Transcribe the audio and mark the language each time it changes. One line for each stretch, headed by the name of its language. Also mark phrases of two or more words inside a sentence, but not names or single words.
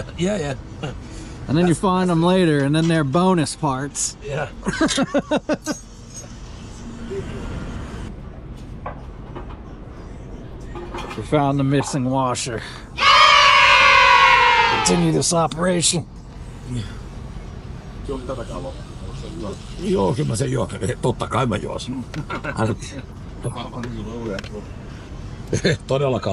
English: And then you find them later, and then they're bonus parts. Yeah. We found the missing washer. Continue this operation.
Finnish: Joo, kyllä mä sen juon. Totta kai mä juosin. Todellakaan.